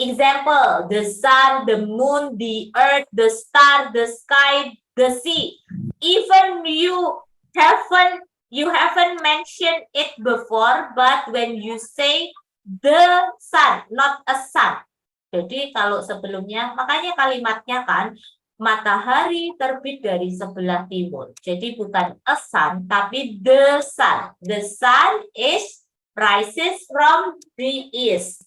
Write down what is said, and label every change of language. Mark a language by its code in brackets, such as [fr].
[en] Example, the sun, the moon, the earth, the star, the sky, the sea. Even you haven't mentioned it before, but when you say the sun, not a sun. [id] Jadi kalau sebelumnya, makanya kalimatnya kan, matahari terbit dari sebelah timur. Jadi bukan a sun, tapi the sun. [en] The sun rises from the east.